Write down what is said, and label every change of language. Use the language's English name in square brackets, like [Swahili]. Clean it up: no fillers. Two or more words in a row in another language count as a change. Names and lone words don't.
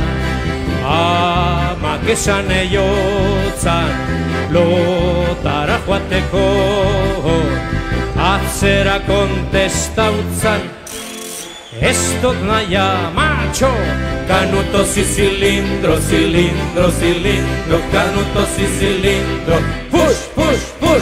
[Basque] Amak esan eiotzan lotara joateko, atzera kontestautzan ez dut naia macho. [Spanish] Canutos y cilindros, canutos y cilindros, [English] push, push, push.